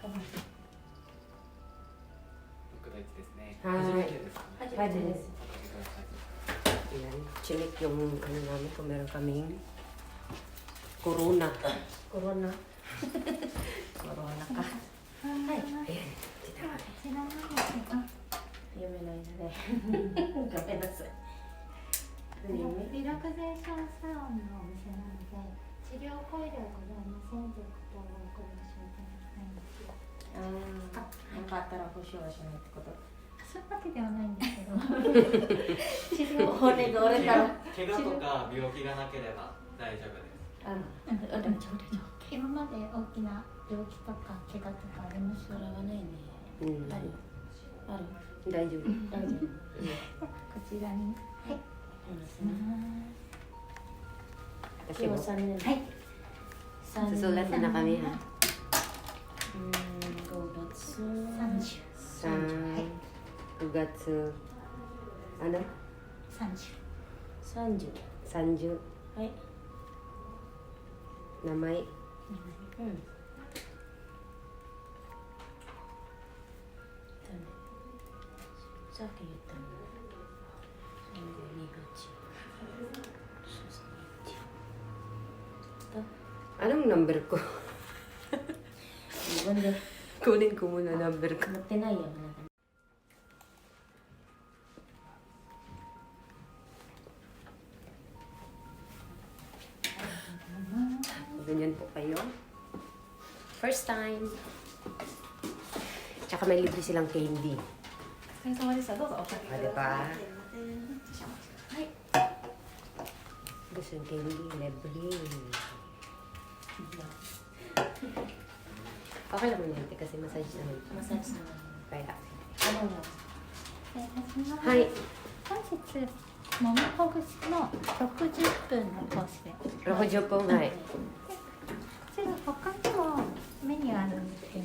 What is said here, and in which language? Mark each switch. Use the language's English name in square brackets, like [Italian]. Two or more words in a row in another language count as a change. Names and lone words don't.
[English] Hi. Hi, Dennis. [Filipino] Ayan, check yung ano namin kung meron kaming corona. Corona. Corona ka. Ayan, tita ka. [Japanese] 有名な犬で。ごめんなさい。リラクゼーションサロンのお店なので、治療行為ではございませんということをご了承いただきたいんですよ。なんかあったら保証はしないってこと。そういうわけではないんですけど、治療骨が折れたら。怪我とか病気がなければ大丈夫です。大丈夫。今まで大きな病気とか怪我とかありますそれはないね。うん、ある。ある。大丈夫。大丈夫。こちらに。はい。 [Filipino] Kasi Yung mo, [Japanese] 3 年。はい。 [Filipino] susulat na kami ha. [Japanese] 5月。 30。 [Filipino] Sa Ugatsu, ano? [Japanese] 30。 30。 Sanju, はい。 namay. うん。さっき言ったの。 [Filipino] Anong number ko? [Japanese] 自分で [Filipino] Kunin ko muna number ko. [Japanese] 持ってないよ、あなた。 [Filipino] Ganyan po kayo. [English] First time. [Filipino] Tsaka may libre silang candy. [Japanese] お疲れ様でした。どうぞおかけください。 [Filipino] Diba? [Japanese] はい。 [Filipino] Gusto yung candy, libre. Okay lang mo yan, kasi massage naman. [Japanese] マッサージさん。 [Filipino] Kaya. [Japanese] あ、どうぞ。はい。本日もみほぐしの60分のコースで。 60分前。こちら他にもメニューあるんです